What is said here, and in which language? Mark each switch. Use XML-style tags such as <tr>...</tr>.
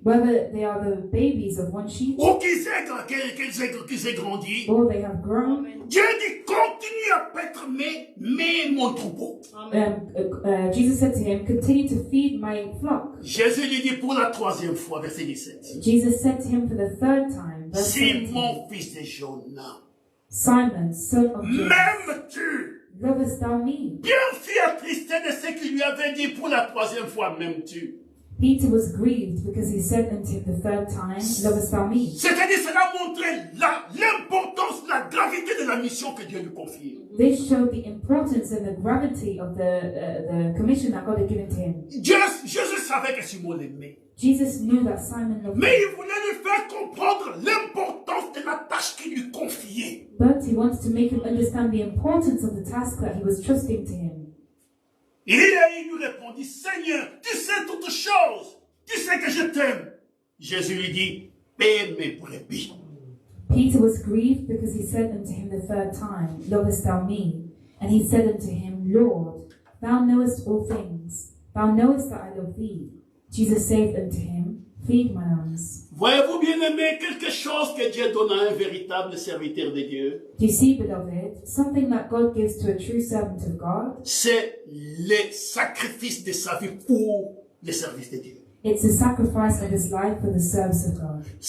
<en>Whether they are the babies of one sheep,</en> <fr>ou qu'ils aient grandi.</fr> <en>or they have grown.</en> <fr>Dieu dit, continue à paître mon troupeau.</fr> <en>Jesus said to him, Continue to feed my flock.</en> <fr>Jésus lui dit pour la troisième fois, verset 17.</fr> <en>Jesus said to him for the third time, verse 17,</en> <fr>Simon, fils de Jonas,</fr> <en>Simon, son of Jonas,</en> <fr>m'aimes-tu?</fr> <en>lovest thou me?</en> <fr>Pierre fut attristé de ce qu'il lui avait dit pour la troisième fois, m'aimes-tu?</fr> <en>Peter was grieved because he said unto him the third time, Lovest thou me?</en> <fr>C'est-à-dire, cela montrait l'importance, la gravité de la mission que Dieu lui confiait.</fr> <en>This showed the importance and the gravity of the commission that God had given to him.</en> <fr>Jésus savait que Simon l'aimait.</fr> <en>Jesus knew that Simon loved</en> <fr>Mais</fr> <en>him,</en> <fr>il voulait lui faire comprendre l'importance de la tâche qu'il lui confiait.</fr> <en>but he wanted to make him understand the importance of the task that he was trusting to him.</en> <fr>Et il lui répondit, Seigneur, tu sais toutes choses. Tu sais que je t'aime. Jésus lui dit, paie mes brebis.</fr> <en>Peter was grieved because he said unto him the third time, Lovest thou me? And he said unto him, Lord, thou knowest all things. Thou knowest that I love thee. Jesus saith unto him, Feed my lambs.</en> <fr>Voyez-vous, bien-aimé, quelque chose que Dieu donne à un véritable serviteur de Dieu,</fr> <en>Do you see, beloved, something that God gives to a true servant of God?</en> <fr>c'est le sacrifice de sa vie pour le service de Dieu.</fr> <en>It's the sacrifice of his life for the service of God.</en>